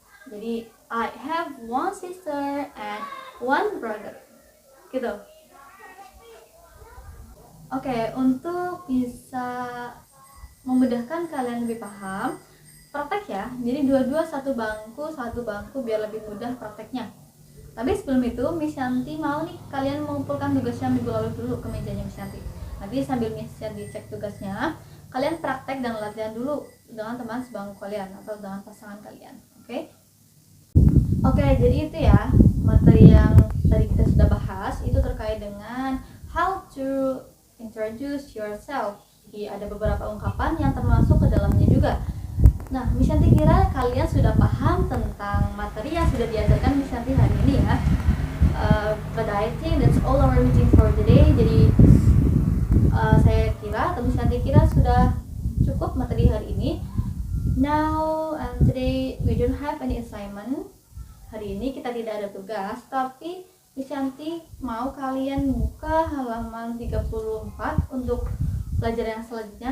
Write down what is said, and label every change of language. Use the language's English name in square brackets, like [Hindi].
[Indonesian] Jadi [English] I have one sister and one brother. [Indonesian] Gitu. Oke, untuk bisa memudahkan kalian lebih paham, praktek ya. Jadi dua-dua satu bangku biar lebih mudah prakteknya. Tapi sebelum itu Miss Yanti mau nih kalian mengumpulkan tugasnya minggu lalu dulu ke mejanya Miss Yanti. Nanti sambil Miss Yanti cek tugasnya, kalian praktek dan latihan dulu dengan teman sebangku kalian atau dengan pasangan kalian. Oke, jadi itu ya materi yang tadi kita sudah bahas, itu terkait dengan [English] how to introduce yourself. [Indonesian] Ada beberapa ungkapan yang termasuk ke dalamnya juga. Nah, Miss Yanti kira kalian sudah paham tentang materi yang sudah diajarkan Miss Yanti hari ini ya. [English] But I think that's all our meeting for today. [Indonesian] Jadi saya kira atau Miss Yanti kira sudah cukup materi hari ini. [English] Now today we don't have any assignment. [Indonesian] Hari ini kita tidak ada tugas, tapi Miss Yanti mau kalian buka halaman 34 untuk pelajaran yang selanjutnya.